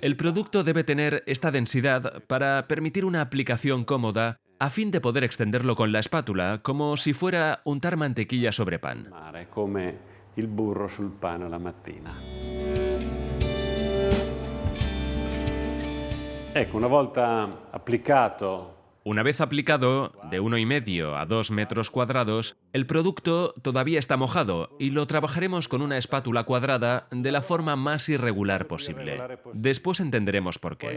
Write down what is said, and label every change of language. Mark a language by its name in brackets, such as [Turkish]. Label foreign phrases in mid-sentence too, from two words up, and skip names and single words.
[Spanish] El producto debe tener esta densidad para permitir una aplicación cómoda a fin de poder extenderlo con la espátula, como si fuera untar mantequilla sobre pan. [Italian] Come il burro sul pane la mattina. Ecco, una volta applicato. [Spanish] Una vez aplicado, de 1,5 a 2 metros cuadrados, el producto todavía está mojado y lo trabajaremos con una espátula cuadrada de la forma más irregular posible. Después entenderemos por qué.